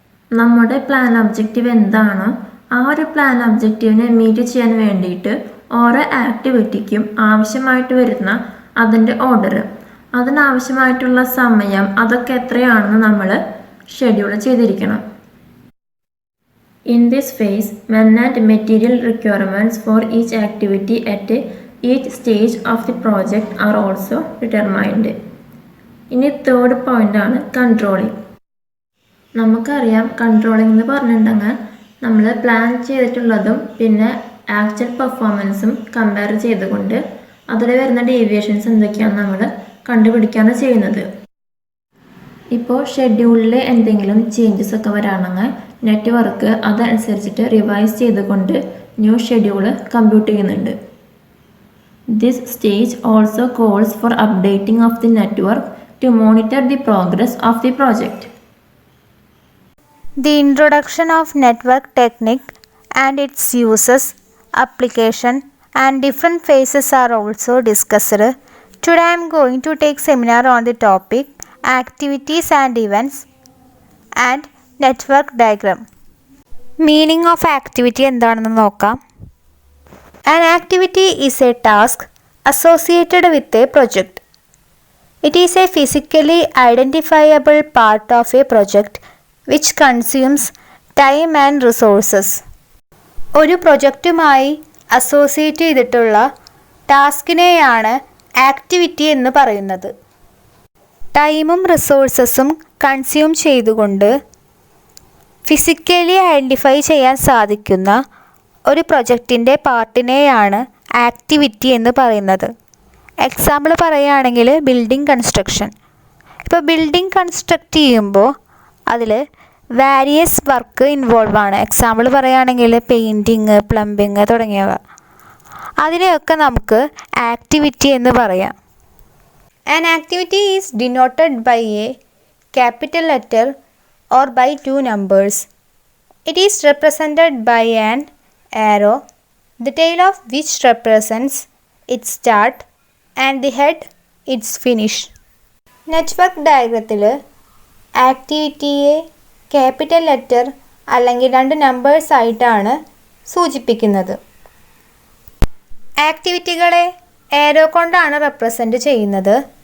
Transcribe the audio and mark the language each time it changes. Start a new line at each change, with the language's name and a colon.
Malayalam: നമ്മുടെ plan objective എന്താണോ ആ ഒരു പ്ലാൻ ഒബ്ജക്റ്റീവിനെ മീറ്റ് ചെയ്യാൻ വേണ്ടിയിട്ട് ഓരോ ആക്ടിവിറ്റിക്കും ആവശ്യമായിട്ട് വരുന്ന അതിൻ്റെ ഓർഡർ, അതിനാവശ്യമായിട്ടുള്ള സമയം അതൊക്കെ എത്രയാണെന്ന് നമ്മൾ ഷെഡ്യൂൾ ചെയ്തിരിക്കണം.
English: In this phase, men and material requirements for each activity at each stage of the project are also determined.
Malayalam: ഇനി തേർഡ് പോയിന്റ് ആണ് കൺട്രോളിങ്. നമുക്കറിയാം കൺട്രോളിംഗ് എന്ന് പറഞ്ഞിട്ടുണ്ടെങ്കിൽ നമ്മൾ പ്ലാൻ ചെയ്തിട്ടുള്ളതും പിന്നെ ആക്ച്വൽ പെർഫോമൻസും കമ്പയർ ചെയ്തുകൊണ്ട് അതിൽ വരുന്ന ഡീവിയേഷൻസ് എന്തൊക്കെയാണെന്ന് നമ്മൾ കണ്ടുപിടിക്കുകയാണ് ചെയ്യുന്നത്. ഇപ്പോൾ ഷെഡ്യൂളിൽ എന്തെങ്കിലും ചേഞ്ചസ് ഒക്കെ വരാണെങ്കിൽ നെറ്റ്വർക്ക് അതനുസരിച്ചിട്ട് റിവൈസ് ചെയ്തുകൊണ്ട് ന്യൂ ഷെഡ്യൂള് കമ്പ്യൂട്ട് ചെയ്യുന്നുണ്ട്.
English: This stage also calls for updating of the network to monitor the progress of the project. The introduction of network technique and its uses, application and different phases are also discussed. Today I am going to take seminar on the topic activities and events and network diagram. Meaning of activity
Malayalam: എന്താണെന്ന് നോക്കാം.
English: An activity is a task associated with a project. It is a physically identifiable part of a project which consumes time and resources.
Malayalam: ഒരു പ്രൊജക്റ്റുമായി associate ചെയ്തിട്ടുള്ള ടാസ്കിനെയാണ് activity എന്ന് പറയുന്നത്. ടൈമും റിസോഴ്സസും consume ചെയ്തുകൊണ്ട് physically identify ചെയ്യാൻ സാധിക്കുന്ന ഒരു പ്രൊജക്റ്റിൻ്റെ പാർട്ടിനെയാണ് ആക്ടിവിറ്റി എന്ന് പറയുന്നത്. എക്സാമ്പിൾ പറയുകയാണെങ്കിൽ ബിൽഡിംഗ് കൺസ്ട്രക്ഷൻ. ഇപ്പോൾ ബിൽഡിംഗ് കൺസ്ട്രക്റ്റ് ചെയ്യുമ്പോൾ അതിൽ വാരിയസ് വർക്ക് ഇൻവോൾവ് ആണ്. എക്സാമ്പിൾ പറയുകയാണെങ്കിൽ പെയിൻറ്റിങ്, പ്ലംബിങ് തുടങ്ങിയവ. അതിനെയൊക്കെ നമുക്ക് ആക്ടിവിറ്റി എന്ന് പറയാം.
English: An activity is denoted by a capital letter or by two numbers. It is represented by an arrow, the tail of which represents its start and the head its finish.
Malayalam: Network ഡയഗ്രത്തിൽ ആക്ടിവിറ്റിയെ capital letter അല്ലെങ്കിൽ രണ്ട് numbers ആയിട്ടാണ് സൂചിപ്പിക്കുന്നത്. ആക്ടിവിറ്റികളെ arrow കൊണ്ടാണ് represent ചെയ്യുന്നത്.